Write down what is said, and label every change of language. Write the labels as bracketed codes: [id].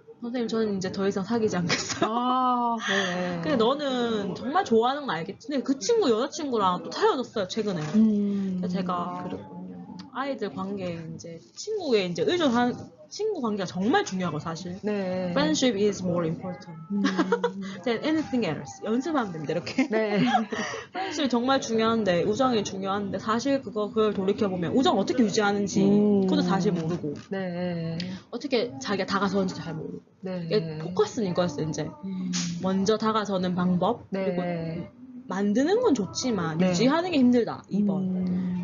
[ko] 선생님 저는 이제 더 이상 사귀지 않겠어요. 근데 너는 정말 좋아하는 건 알겠지. 근데 그 친구 여자친구랑 또 헤어졌어요 최근에. 그래서 제가 아이들 관계에 이제 친구에 이제 의존한 친구 관계가 정말 중요하고 사실. [en] Friendship is more important than anything else. [ko] 연습하면 됩니다 이렇게. Friendship이 정말 중요한데 우정이 중요한데 사실 그걸 돌이켜보면 우정을 어떻게 유지하는지 그것도 사실 모르고 어떻게 자기가 다가서는지도 잘 모르고 포커스는 이거였어요 이제. 먼저 다가서는 방법 그리고 만드는 건 좋지만 유지하는 게 힘들다 2번.